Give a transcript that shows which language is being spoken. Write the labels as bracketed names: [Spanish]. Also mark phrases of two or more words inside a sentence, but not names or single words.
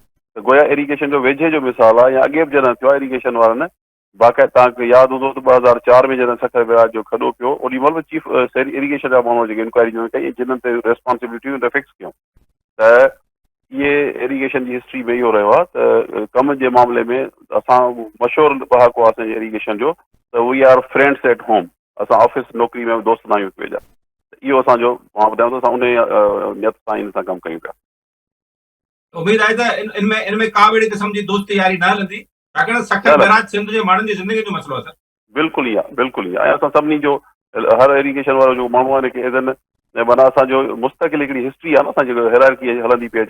[Sindhi] त गोया इरिगेशन जो वेझे जो मिसाल आहे, या अॻे बि जॾहिं थियो आहे इरिगेशन वारनि बाक़ाइदा, तव्हांखे यादि हूंदो त 2004 में जॾहिं सखर बैराज जो खॾो पियो, ओॾी महिल बि [English] chief irrigation [Sindhi] जा माण्हू जेके इंक्वायरी कई, जिन्हनि ते रेस्पॉन्सिबिलिटी हुन फिक्स कयूं। त इहे इरिगेशन जी हिस्ट्री में इहो रहियो आहे त कम जे मामले में असां मशहूरु पहाको आहे असांजे इरिगेशन जो, त [English] we are friends at home. [Sindhi] असां ऑफिस नौकिरी में दोस्त न आहियूं हिक ॿिए जा। इहो असांजो, मां ॿुधायां थो, असां उन नियत सां इन सां कमु कयूं पिया। उम्मीद आहे त इनमें का बि अहिड़ी क़िस्म जी दोस्ती यारी न हलंदी, छाकाणि सखर बैराज सिंध जे माण्हुनि जी ज़िंदगी जो मसइलो आहे। बिल्कुलु ई आहे, बिल्कुलु ई आहे। ऐं असां सभिनी जो, हर इरिगेशन वारो जो माण्हू आहे हिनखे एज़न माना असांजो मुस्तक़िल हिकिड़ी हिस्ट्री आहे न, असांजी हायरार्की हलंदी पई अचे।